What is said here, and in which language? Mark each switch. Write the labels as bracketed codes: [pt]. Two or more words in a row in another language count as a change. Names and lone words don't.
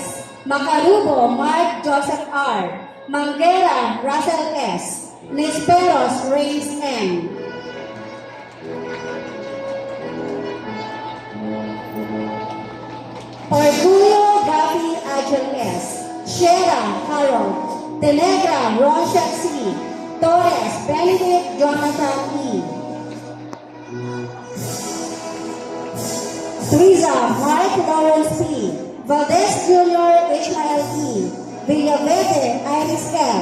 [en] Macarubo Mark Joseph R. Manguera Russell S. Nisperos Reis M. Orgullo Gabi Agil S. Shera Harold. Tenegra Roshan C. Torres Benedict Jonathan E. Suiza Mark Lawrence P. Valdez Jr. Ishmael E. Villaverde Iris L.